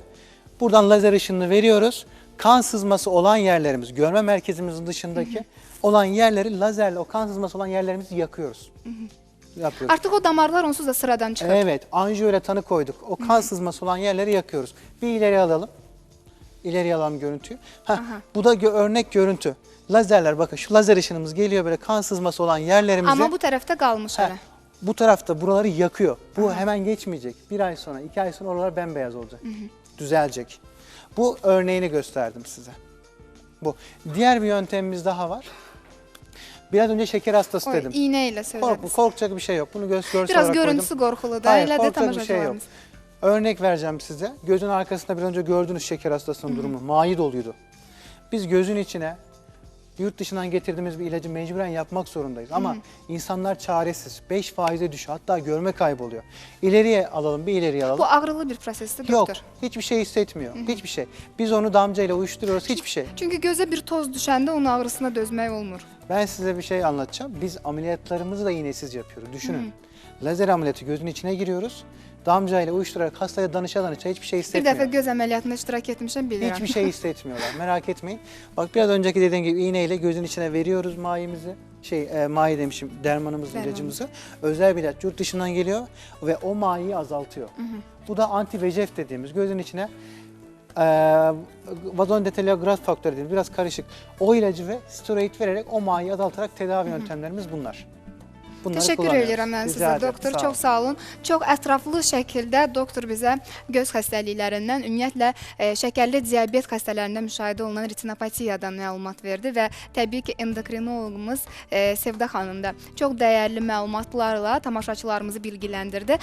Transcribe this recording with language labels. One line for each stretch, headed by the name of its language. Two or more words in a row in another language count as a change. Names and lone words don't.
Turkish: Buradan lazer ışınını veriyoruz. Kan sızması olan yerlerimiz, görme merkezimizin dışındaki olan yerleri lazerle o kan sızması olan yerlerimizi yakıyoruz. Yapıyoruz.
Azerbaijani: Artıq o damarlar onsuz da sıradan çıxır.
Turkish: Evet, anjiyo ile tanı koyduk. O kan sızması olan yerleri yakıyoruz. Bir ileri alalım. İleri alalım görüntüyü. Bu da örnek görüntü. Lazerler bakın şu lazer ışınımız geliyor böyle kan sızması olan yerlerimizi.
Azerbaijani: Amma bu tərəfdə qalmış hələ.
Turkish: Bu tarafta buraları yakıyor. Bu hemen geçmeyecek. 1 ay sonra, 2 ay sonra oralar bembeyaz olacak. Düzelecek. Bu örneğini gösterdim size. Bu. Diğer bir yöntemimiz daha var. Biraz önce şeker hastası dedim.
Azerbaijani: İğne ilə söylədiniz.
Turkish: Korkacak bir şey yok. Bunu görsel Biraz olarak görüntüsü koydum.
Azerbaijani: qorxulu da,
Turkish: Hayır,
Azerbaijani: elə də
Turkish: korkacak bir şey yok.
Azerbaijani: tamaşaçılarımız.
Turkish: Örnek vereceğim size. Gözün arkasında biraz önce gördüğünüz şeker hastasının durumu. Mayi doluydu. Biz gözün içine yurt dışından getirdiğimiz bir ilacı mecburen yapmak zorundayız. Ama insanlar çaresiz. 5%'e düşüyor. Hatta görme kayboluyor. İleriye alalım, bir ileriye alalım.
Azerbaijani: Bu ağrılı bir prosesdir
Turkish: Yok, doktor. hiçbir şey hissetmiyor. Hiçbir şey. Biz onu damcayla uyuşturuyoruz. Hiçbir şey.
Azerbaijani: Çünki gözə bir toz düşəndə onun ağrısına dözmək olmur.
Turkish: Ben size bir şey anlatacağım. Biz ameliyatlarımızı da iğnesiz yapıyoruz. Düşünün. Lazer ameliyatı gözün içine giriyoruz. Damcayla uyuşturarak hastaya danışa hiçbir şey Bir hissetmiyor.
Azerbaijani: dəfə göz əməliyyatında iştirak etmişəm, bilirəm.
Turkish: Hiçbir şey hissetmiyorlar. Merak etmeyin. Bak biraz önceki dediğim gibi iğneyle gözün içine veriyoruz mayimizi. Mayi demişim, dermanımızı, ilacımızı. Özel bir ilaç yurt dışından geliyor ve o mayiyi azaltıyor. Bu da anti-VEGF dediğimiz gözün içine vazondetelograf faktörü dediğimiz biraz karışık. O ilacı ve steroid vererek o mayiyi azaltarak tedavi yöntemlerimiz bunlar. Bunları
Azerbaijani: Təşəkkür
Turkish: kullanıyoruz.
Azerbaijani: edirəm mən
Turkish: Rica
Azerbaijani: sizə
Turkish: ederim, doktor.
Azerbaijani: sağ Çox olun. sağ olun. Çox ətraflı şəkildə doktor bizə göz xəstəliklərindən, ümumiyyətlə şəkərli diabet xəstələrində müşahidə olunan retinopatiyadan məlumat verdi və təbii ki, endokrinoloqumuz Sevda xanım da çox dəyərli məlumatlarla tamaşaçılarımızı bilgiləndirdi.